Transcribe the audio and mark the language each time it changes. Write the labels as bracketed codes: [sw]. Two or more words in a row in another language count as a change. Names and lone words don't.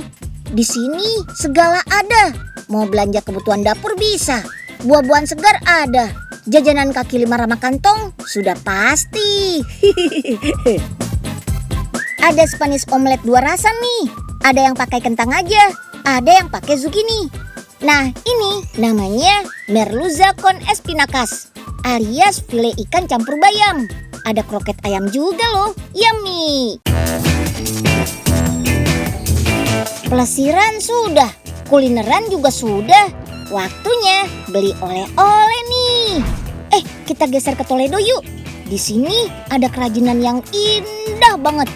[id] Di sini segala ada, mau belanja kebutuhan dapur bisa, buah-buahan segar ada, jajanan kaki lima ramah kantong sudah pasti. Ada [en] Spanish omelet [id] 2 rasa nih. Ada yang pakai kentang aja, ada yang pakai zucchini. Nah, ini namanya [es] merluza con espinacas, [id] alias file ikan campur bayam. Ada kroket ayam juga loh, yummy. Pelesiran sudah, kulineran juga sudah. Waktunya beli oleh-oleh nih. Kita geser ke Toledo yuk. Di sini ada kerajinan yang indah banget.